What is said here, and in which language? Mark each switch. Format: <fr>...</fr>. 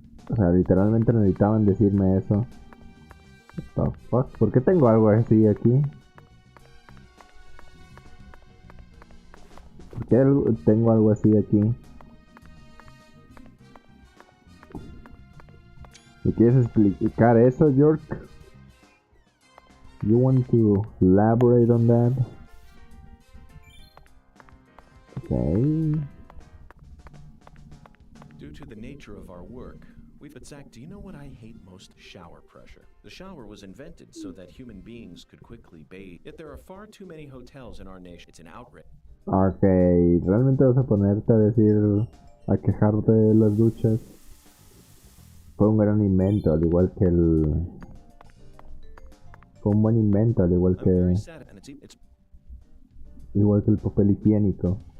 <es>O sea, literalmente necesitaban decirme eso.</es> <en>What the fuck,</en> <es>¿por qué tengo algo así aquí? ¿Por qué tengo algo así aquí? ¿Me quieres explicar eso, York?</es> <en>You want to elaborate on that? Okay. Due to the nature of our work, but Zach, do you know what I hate most? Shower pressure. The shower was invented so that human beings could quickly bathe. Yet there are far too many hotels in our nation. It's an outrage.</en> <es>Okay, ¿realmente vas a ponerte a decir, a quejarte de las duchas? Fue un gran invento, al igual que el... Fue un buen invento, al igual</es> <en>I'm</en> <es>que...</es> <en>very sad, and it's</en> <es>Igual que el papel higiénico.</es>